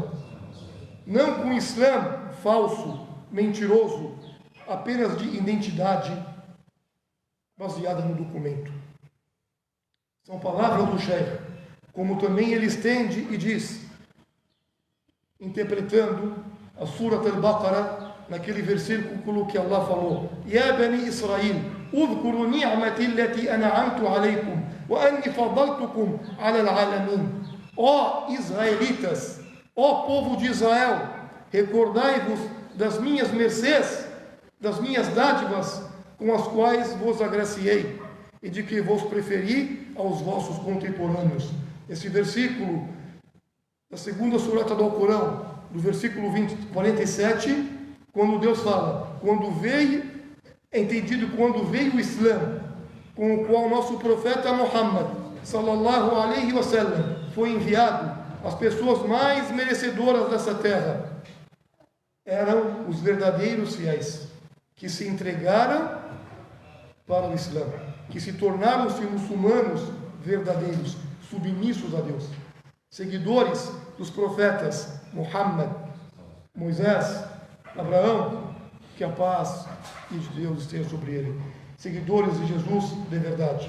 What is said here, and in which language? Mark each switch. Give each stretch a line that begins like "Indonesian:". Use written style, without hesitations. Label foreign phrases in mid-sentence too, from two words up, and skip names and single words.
Portuguese: Não com o Islã falso, mentiroso, apenas de identidade baseada no documento. São palavras do Sheikh, como também ele estende e diz, interpretando a Surat al-Baqarah, naquele versículo que Allah falou:
Arabic: يا بني إسرائيل اذكروا نعمتي التي أنعمت عليكم وأني فضلتكم على العالمين.
Portuguese: Ó israelitas, ó povo de Israel, recordai-vos das minhas mercês, das minhas dádivas com as quais vos agraciei e de que vos preferi aos vossos contemporâneos. Esse versículo da segunda surata do Alcorão, do versículo 47, quando Deus fala, quando veio, é entendido quando veio o Islã, com o qual nosso profeta Muhammad,
Arabic: صلى الله عليه وسلم,
Portuguese: foi enviado, as pessoas mais merecedoras dessa terra eram os verdadeiros fiéis, que se entregaram para o Islã, que se tornaram-se muçulmanos verdadeiros, submissos a Deus, seguidores dos profetas Muhammad, Moisés, Abraão, que a paz de Deus esteja sobre ele, seguidores de Jesus de verdade.